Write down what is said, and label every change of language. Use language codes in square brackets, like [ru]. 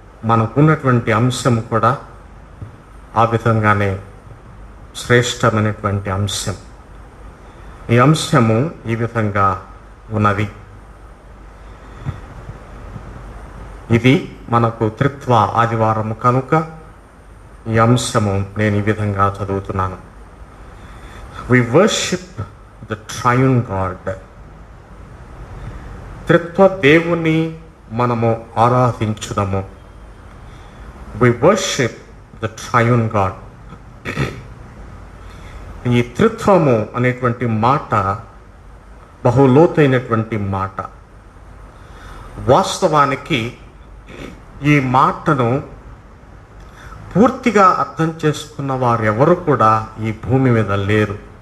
[te] మనకున్నటువంటి అంశం కూడా ఆ విధంగానే శ్రేష్టమైనటువంటి అంశం. ఈ అంశము ఈ విధంగా ఉన్నది. ఇది మనకు త్రిత్వ ఆదివారము కనుక ఈ అంశము నేను ఈ విధంగా చదువుతున్నాను. [en] We worship the triune God. [te] త్రిత్వ దేవుని మనము ఆరాధించుదము. [en] We worship the triune God. [te] ఈ త్రిత్వము అనేటువంటి మాట బహులోతైనటువంటి మాట. వాస్తవానికి ఈ మాటను పూర్తిగా అర్థం చేసుకున్న వారు ఎవరు కూడా ఈ భూమి మీద లేరు.